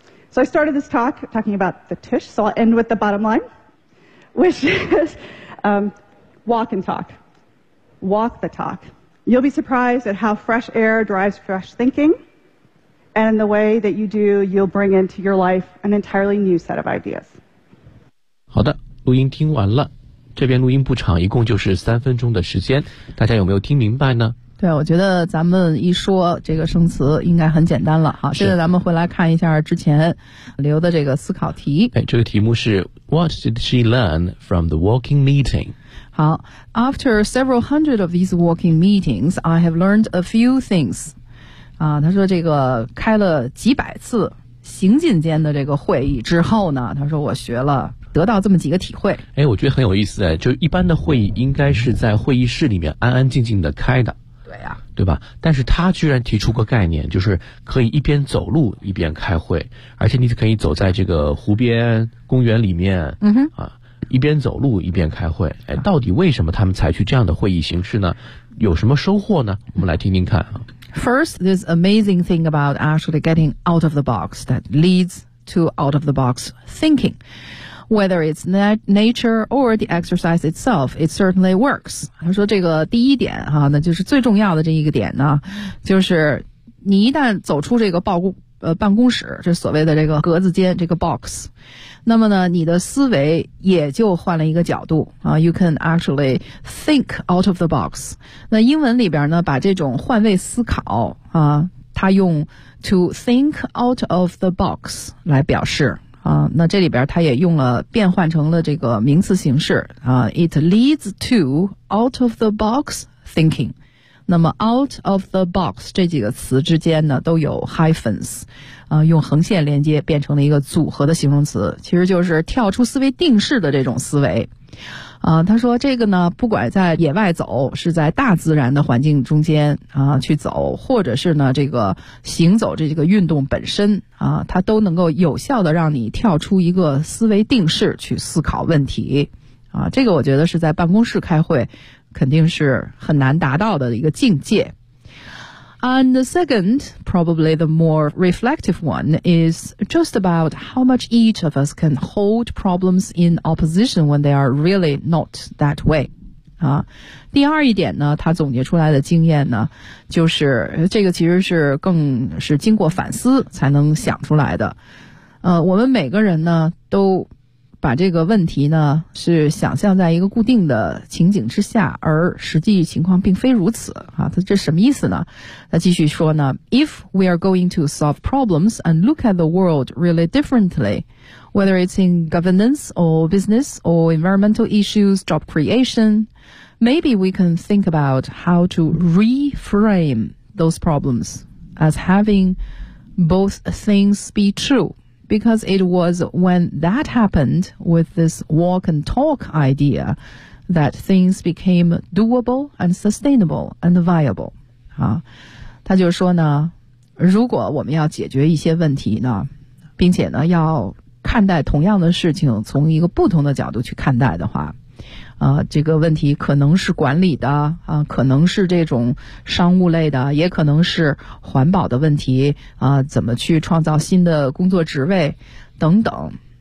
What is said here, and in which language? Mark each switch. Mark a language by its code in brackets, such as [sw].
[en] So I started this talk talking about the tush, so I'll end with the bottom line, which is walk and talk. Walk the talk. You'll be surprised at how fresh air drives fresh thinking, and the way that you do, you'll bring into your life an entirely new set of ideas. [zh] 好的，录音听完了。这边录音不长，一共就是三分钟的时间，大家有没有听明白呢？对，我觉得咱们一说这个生词应该很简单了。好，现在咱们回来看一下之前留的这个思考题。 [en] 哎， [zh] 这个题目是 [en] What did she learn from the walking meeting? 好， After several hundred of these walking meetings, I have learned a few things. [zh] 啊，他说这个开了几百次行进间的这个会议之后呢，他说我学了得到这么几个体会。哎，我觉得很有意思哎，就一般的会议应该是在会议室里面安安静静的开的。对呀、啊，对吧？但是他居然提出个概念，就是可以一边走路一边开会，而且你可以走在这个湖边、公园里面，嗯哼，啊，一边走路一边开会。哎，到底为什么他们采取这样的会议形式呢？有什么收获呢？我们来听听看啊。 [en] First, this amazing thing about actually getting out of the box that leads to out of the box thinking. Whether it's nature or the exercise itself, it certainly works. [zh] 他说这个第一点哈、啊，那就是最重要的这一个点呢，就是你一旦走出这个办公室，这所谓的这个格子间，这个 box, 那么呢，你的思维也就换了一个角度啊。 [en] You can actually think out of the box. [zh] 那英文里边呢，把这种换位思考啊，他用 [en] to think out of the box [zh] 来表示。啊，那这里边他也用了变换成了这个名词形式啊 ， [en] it leads to out of the box thinking。 [zh] 那么 [en] out of the box [zh] 这几个词之间呢都有 hyphens， 啊，用横线连接变成了一个组合的形容词，其实就是跳出思维定式的这种思维。啊，他说这个呢，不管在野外走，是在大自然的环境中间啊去走，或者是呢这个行走这个运动本身啊，它都能够有效的让你跳出一个思维定式去思考问题，啊，这个我觉得是在办公室开会肯定是很难达到的一个境界。 [en] And the second, probably the more reflective one, is just about how much each of us can hold problems in opposition when they are really not that way. [zh] 啊，第二一点呢，他总结出来的经验呢，就是这个其实是更是经过反思才能想出来的。我们每个人呢，都把这个问题呢，是想象在一个固定的情景之下，而实际情况并非如此啊。他这什么意思呢？他继续说呢 [en] ，If we are going to solve problems and look at the world really differently, whether it's in governance or business or environmental issues, job creation, maybe we can think about how to reframe those problems as having both things be true. Because it was when that happened with this walk and talk idea that things became doable and sustainable and viable. [zh] 啊，他就说呢，如果我们要解决一些问题呢，并且呢要看待同样的事情从一个不同的角度去看待的话，啊，这个问题可能是管理的啊，可能是这种商务类的，也可能是环保的问题啊，怎么去创造新的工作职位等等。